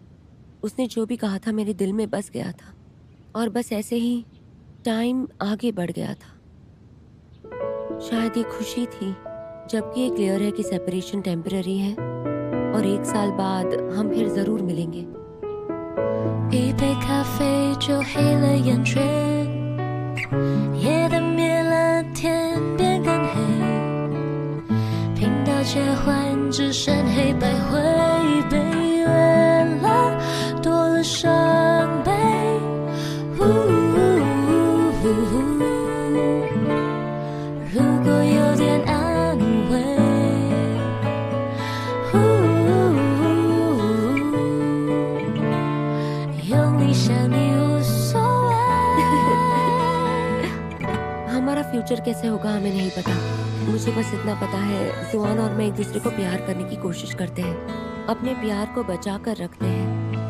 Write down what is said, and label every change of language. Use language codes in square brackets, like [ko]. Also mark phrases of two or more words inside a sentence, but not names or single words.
[hi] उसने जो भी कहा था मेरे दिल में बस गया था। और बस ऐसे ही टाइम आगे बढ़ गया था। शायद ये खुशी थी, जबकि ये क्लियर है कि [en] separation temporary [hi] है और 1 साल बाद हम फिर जरूर मिलेंगे। [zh] 一杯咖啡就黑了眼圈，夜灯灭了，天边更黑，频道切换只剩黑白灰，被月亮多了伤悲。如果有点安慰。 [hi] हमारा फ्यूचर कैसे होगा हमें नहीं पता। मुझे बस इतना पता है, जुआन और मैं एक दूसरे को प्यार करने की कोशिश करते हैं, अपने प्यार को बचा कर रखते हैं।